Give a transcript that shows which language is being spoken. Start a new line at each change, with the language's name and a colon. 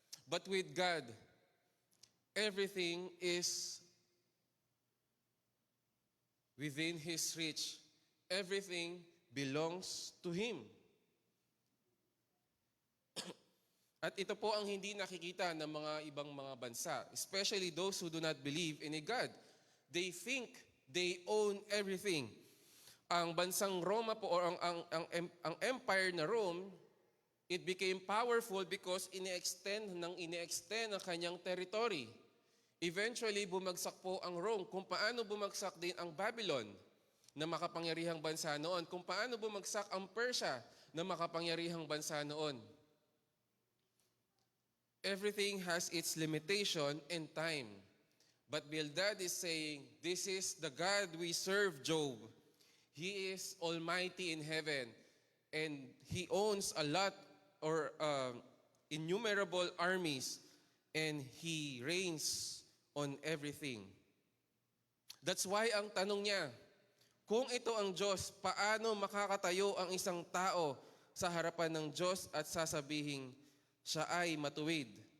English: But with God, everything is within His reach. Everything belongs to Him.
Filipino: At ito po ang hindi nakikita ng mga ibang mga bansa,
English: especially those who do not believe in a God. They think they own everything.
Filipino: Ang bansang Roma po, or ang empire na Rome,
English: it became powerful because
Filipino: ini-extend ang kanyang territory. Eventually, bumagsak po ang Rome. Kung paano bumagsak din ang Babylon na makapangyarihang bansa noon. Kung paano bumagsak ang Persia na makapangyarihang bansa noon.
English: everything has its limitation and time. But Bildad is saying, this is the God we serve, Job. He is almighty in heaven, and he owns a lot or innumerable armies, and he reigns on everything. That's why
Filipino: ang tanong niya, kung ito ang Diyos, paano makakatayo ang isang tao sa harapan ng Diyos at sasabihin, siya ay matuwid?